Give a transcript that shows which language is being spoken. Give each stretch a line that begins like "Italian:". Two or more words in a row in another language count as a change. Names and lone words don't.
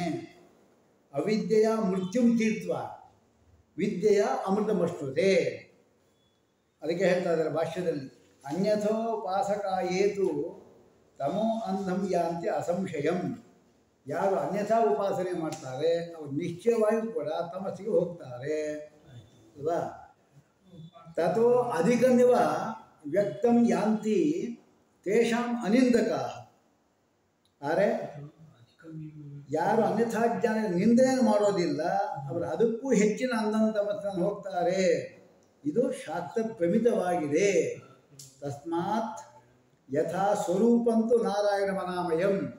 Sanskrit: ಅವಿದ್ಯೆಯ ಮೃತ್ಯುಂ ತೀರ್ತ್ವ ವಿದ್ಯೆಯ ಅಮೃತಮಷ್ಟುತೆ.
Kannada: ಅದಕ್ಕೆ ಹೇಳ್ತಾ ಇದ್ದಾರೆ ಭಾಷ್ಯದಲ್ಲಿ,
Sanskrit: ಅನ್ಯಥೋಪಾಸಕ ಏತು ತಮೋ ಅಂಧಂ ಯಾಂತಿ ಅಸಂಶಯಂ.
Kannada: ಯಾರು ಅನ್ಯಥಾ ಉಪಾಸನೆ ಮಾಡ್ತಾರೆ ಅವರು ನಿಶ್ಚಯವಾಗಿ ಕೂಡ ತಮಸ್ಸಿಗೆ ಹೋಗ್ತಾರೆ ಅಲ್ವಾ.
Sanskrit: ತಥೋ ಅಧಿಕಮಿವ ವ್ಯಕ್ತಂ ಯಾಂತಿ ತೇಷಾಂ ಅನಿಂದಕ.
Kannada: ಆದರೆ ಯಾರು ಅನ್ಯಥಾ ಜ್ಞಾನ ನಿಂದನೆ ಮಾಡೋದಿಲ್ಲ ಅವರು ಅದಕ್ಕೂ ಹೆಚ್ಚಿನ ತಮಸ್ಸನ್ನು ಹೋಗ್ತಾರೆ. ಇದು ಶಾಸ್ತ್ರ ಪ್ರಮಿತವಾಗಿದೆ.
Sanskrit: ತಸ್ಮಾತ್ ಯಥಾ ಸ್ವರೂಪಂತೂ ನಾರಾಯಣ ಮನಾಮಯಂ.